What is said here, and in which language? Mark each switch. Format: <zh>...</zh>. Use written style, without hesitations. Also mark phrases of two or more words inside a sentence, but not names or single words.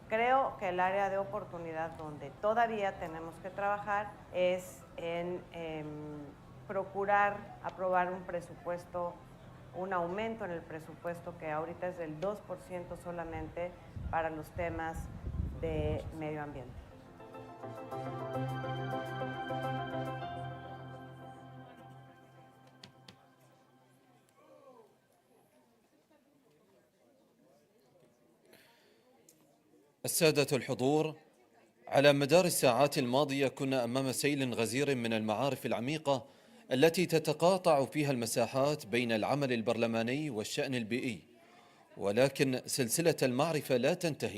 <es>Creo que el área de oportunidad donde todavía tenemos que trabajar es en procurar aprobar un presupuesto, un aumento en el presupuesto que ahorita es del 2% solamente para los temas de medio ambiente.</es> <ar>السادة الحضور، على مدار الساعات الماضية كنا أمام سيل غزير من المعارف العميقة التي تتقاطع فيها المساحات بين العمل البرلماني والشأن البيئي، ولكن سلسلة المعرفة لا تنتهي.</ar>